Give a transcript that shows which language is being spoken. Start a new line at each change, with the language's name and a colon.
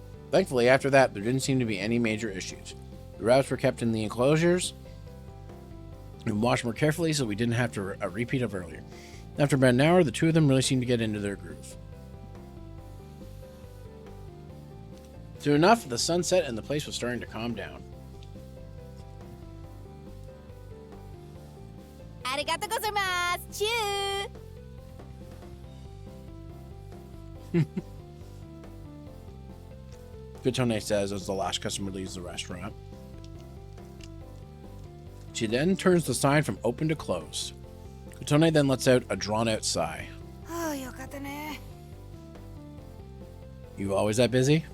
English: Thankfully, after that, there didn't seem to be any major issues. The rabbits were kept in the enclosures and washed more carefully, so we didn't have to a repeat of earlier. After about an hour, the two of them really seemed to get into their groove. Soon enough, the sun set and the place was starting to calm down.
Japanese: ありがとうございます。チュー。
English: Kutone says as the last customer leaves the restaurant. She then turns the sign from open to closed. Kutone then lets out a drawn-out sigh.
Japanese: ああ、よかったね。
English: You always that busy?